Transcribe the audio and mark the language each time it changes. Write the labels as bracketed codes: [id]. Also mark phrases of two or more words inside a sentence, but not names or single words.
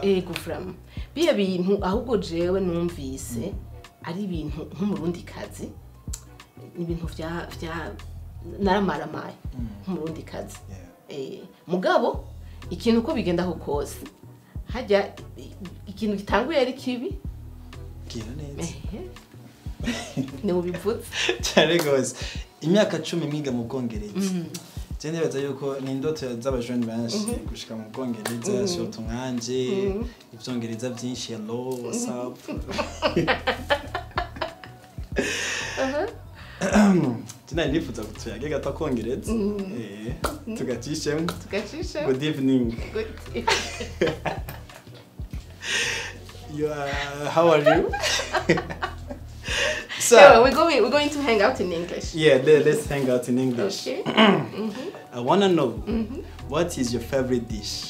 [rn] guframa biya bintu ahubwo jewe numvise ari ibintu nk'umurundi kazi ibintu vya naramaramaye nk'umurundi kazi mugabo ikintu ko bigenda ho kose hajya ikintu gitanguye ari kibi kira neza ne ubivutse cyane gose imyaka 10 mwiga mu Bwongereza je nibaza yuko ni indoto z'abajene benshi gushika mu Bwongereza surtout nkanje ivyongereza byinshi [en] hello what's up Tina [rn] nifuza kutuyage gato Kongereza tugacishemo [en] good evening how are you so we're going to hang out in English. Yeah, let's hang out in English. Okay. I want to know what is your favorite dish?